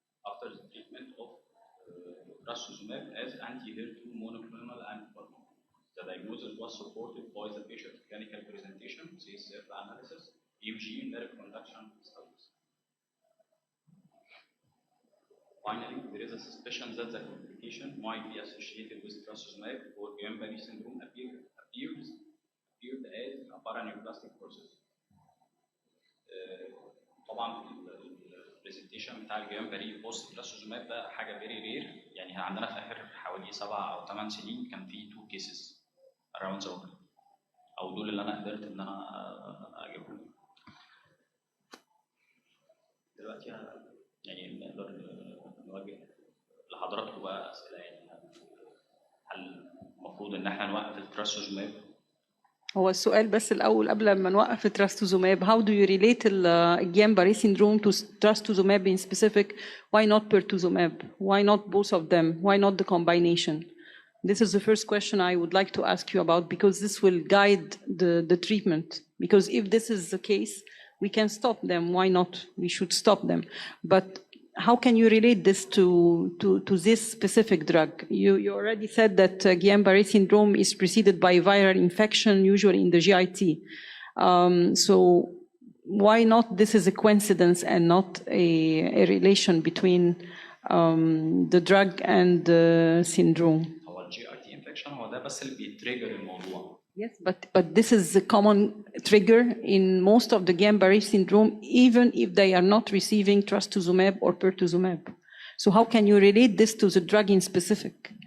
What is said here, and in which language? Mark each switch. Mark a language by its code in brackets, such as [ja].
[en] After the treatment of trastuzumab as anti-HER2 monoclonal antibody, the diagnosis was supported by the patient's clinical presentation, CSF analysis, EMG, nerve conduction studies. Finally, there is a suspicion that the complication might be associated with trastuzumab or Guillain-Barré syndrome appeared as a paraneoplastic process. [ar] طبعا البرزنتيشن بتاع الجيلان-باري بوست ترastuzumab ده حاجه [en] Very rare. [ar] يعني عندنا في اخر حوالي 7 أو 8 سنين كان في 2 كيسز [en] around the world، [ar] او دول اللي انا قدرت ان انا اجيبهم. دلوقتي يعني نقدر نواجه لحضراتكم بقى اسئله. يعني هل المفروض ان احنا نوقف الترastuzumab؟ هو السؤال بس الأول قبل ما نوقف التراستوزوماب, [en] how do you relate Guillain-Barré syndrome to trastuzumab in specific? Why not pertuzumab? Why not both of them? Why not the combination? This is the first question I would like to ask you about, because this will guide the treatment. Because if this is the case, we can stop them. Why not? We should stop them. But how can you relate this to this specific drug? You already said that Guillain-Barré syndrome is preceded by viral infection, usually in the GIT. So why not this is a coincidence and not a relation between the drug and the syndrome? [ar] هو الGIT infection هو ده بس اللي بيتريجر الموضوع. [en] Yes, but this is the common trigger in most of the Guillain-Barré syndrome, even if they are not receiving trastuzumab or pertuzumab. So how can you relate this to the drug in specific?